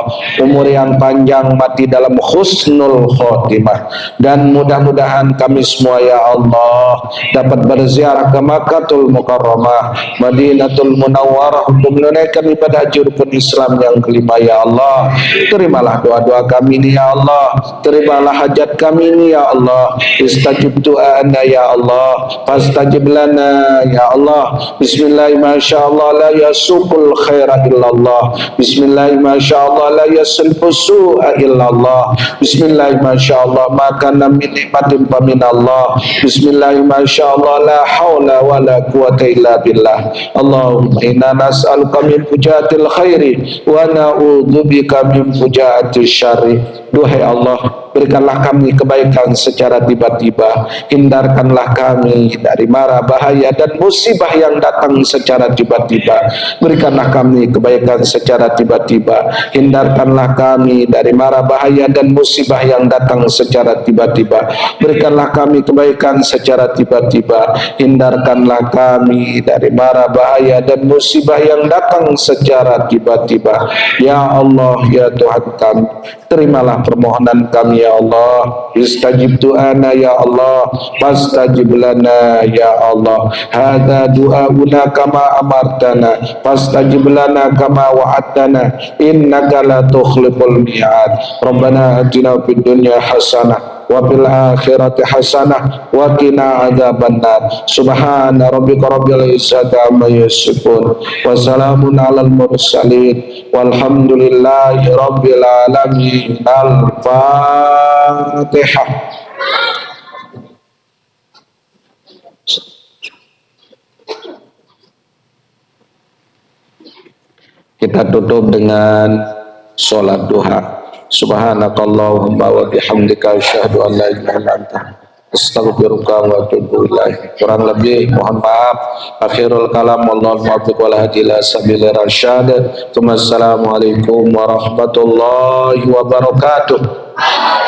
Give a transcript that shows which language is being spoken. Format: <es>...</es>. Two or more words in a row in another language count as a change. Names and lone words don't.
<id>Umur yang panjang, mati dalam</id> <ar>حسن الخاتمة,</ar> <id>dan mudah-mudahan kami semua</id> <ar>ya Allah</ar> <id>dapat berziarah ke Makkahul Mukarramah, Madinatul Munawwarah untuk menunaikan ibadah haji rukun Islam yang kelima ya Allah. Terimalah doa-doa kami ini</id> <ar>ya Allah,</ar> <id>terimalah hajat kami ini</id> <ar>ya Allah. استجب دعاءنا يا الله، فاستجب لنا يا الله. بسم الله الرحمن الرحيم، ما شاء الله لا يسوق الخير إلا الله. بسم الله الرحمن الرحيم، ما شاء الله لا يصرف السوء إلا الله. بسم الله الرحمن الرحيم، ما شاء الله ما كان من نعمة فمن الله. بسم الله الرحمن الرحيم، ما شاء الله لا حول ولا قوة إلا بالله. اللهم إنا نسألك من فجاءة الخير ونعوذ بك من فجاءة الشر.</ar> <id>Duhai Allah, berikanlah kami kebaikan secara tiba-tiba, hindarkanlah kami dari mara bahaya dan musibah yang datang secara tiba-tiba. Berikanlah kami kebaikan secara tiba-tiba, hindarkanlah kami dari mara bahaya dan musibah yang datang secara tiba-tiba. Berikanlah kami kebaikan secara tiba-tiba, hindarkanlah kami dari mara bahaya dan musibah yang datang secara tiba-tiba.</id> <ar>Ya Allah</ar> <id>ya Tuhan kami, terimalah permohonan kami</id> <ar>ya Allah. استجب دعاءنا يا الله، فاستجب لنا يا الله. هذا دعاؤنا كما أمرتنا، فاستجب لنا كما وعدتنا، إنك لا تخلف الميعاد. ربنا آتنا في الدنيا حسنة وفي الآخرة حسنة وقنا عذاب النار. سبحان ربك رب العزة عما يصفون وسلام على المرسلين والحمد لله رب العالمين. الفاتحة.</ar> <id>Kita tutup dengan sholat duha.</id> <ar>سبحانك اللهم وبحمدك أشهد أن لا إله إلا أنت أستغفرك وأتوب إليك.</ar> <id>Kurang lebih mohon maaf.</id> <ar>آخر الكلام، والله الموفق والهادي إلى سبيل الرشاد. السلام عليكم ورحمة الله وبركاته.</ar>